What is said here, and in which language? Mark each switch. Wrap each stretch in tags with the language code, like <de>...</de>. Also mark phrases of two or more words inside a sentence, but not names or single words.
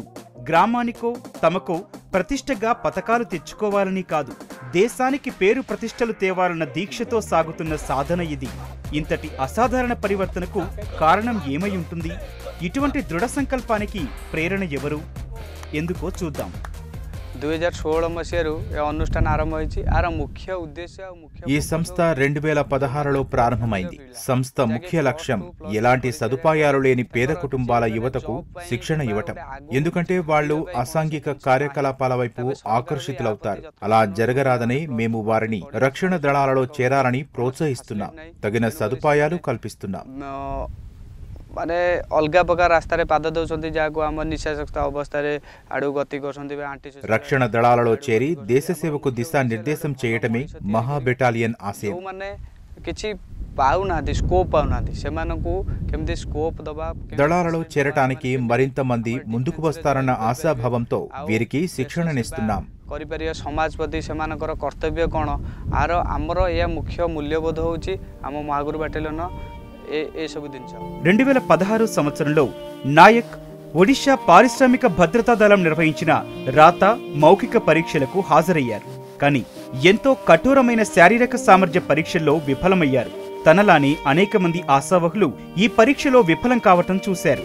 <te>గ్రామానికో తమకో ప్రతిష్టగా పతకాలు తెచ్చుకోవాలని కాదు, దేశానికి పేరు ప్రతిష్టలు తేవాలన్న దీక్షతో సాగుతున్న సాధన ఇది. ఇంతటి అసాధారణ పరివర్తనకు కారణం ఏమై ఉంటుంది? ఇటువంటి దృఢ సంకల్పానికి ప్రేరణ ఎవరు? ఎందుకో చూద్దాం.</te> <or>2016 మସିହାରୁ ଏ ଅନୁଷ୍ଠାନ ଆରମ୍ଭ ହୋଇଛି। ଆର ମୁଖ୍ୟ ଉଦ୍ଦେଶ୍ୟ</or> <te>ఈ సంస్థ 2016లో ప్రారంభమైంది. సంస్థ ముఖ్య లక్ష్యం ఎలాంటి సదుపాయాలు లేని పేద కుటుంబాల యువతకు శిక్షణ ఇవ్వటం. ఎందుకంటే వాళ్ళు అసాంఘిక కార్యకలాపాల వైపు ఆకర్షితులవుతారు. అలా జరగరాదని మేము వారిని రక్షణ దళాలలో చేరాలని ప్రోత్సహిస్తున్నాం. తగిన సదుపాయాలు కల్పిస్తున్నాం.</te> <or>ମାନେ ଅଲଗା ପ୍ରକାର ରାସ୍ତାରେ ପାଦ ଦେଉଛନ୍ତି, ଯାହାକୁ ଆମ ନିଶାସକ୍ତ ଅବସ୍ଥାରେ ଆଡ଼କୁ ଗତି କରୁଛନ୍ତି।</or> <te>రక్షణ దళాలలో చేరి దేశ సేవకు దిశానిర్దేశం చేయటమే మహా బెటాలియన్ ఆశయం.</te> <or>ଯେଉଁମାନେ କିଛି ପାଉନାହାନ୍ତି, ସ୍కోପ୍ ପାଉନାହାନ୍ତି, ସେମାନଙ୍କୁ କେମିତି ସ୍కోପ୍ ଦେବା.</or> <te>దళాలలో చేరటానికి మరింత మంది ముందుకు వస్తారన్న ఆశాభావంతో వీరికి శిక్షణనిస్తున్నాం.</te> <or>କରିପାରିବା ସମାଜ ପ୍ରତି ସେମାନଙ୍କର କର୍ତ୍ତବ୍ୟ କ'ଣ, ଆର ଆମର ଏହା ମୁଖ୍ୟ ମୂଲ୍ୟବୋଧ ହେଉଛି ଆମ ମହାଗୁରୁ ବାଟାଲିୟନ</or> <te>2016 సంవత్సరంలో నాయక్ ఒడిషా పారిశ్రామిక భద్రతా దళం నిర్వహించిన రాత, మౌఖిక పరీక్షలకు హాజరయ్యారు. కానీ ఎంతో కఠోరమైన శారీరక సామర్థ్య పరీక్షల్లో విఫలమయ్యారు. తనలానే అనేక మంది ఆశావహులు ఈ పరీక్షలో విఫలం కావటం చూశారు.</te>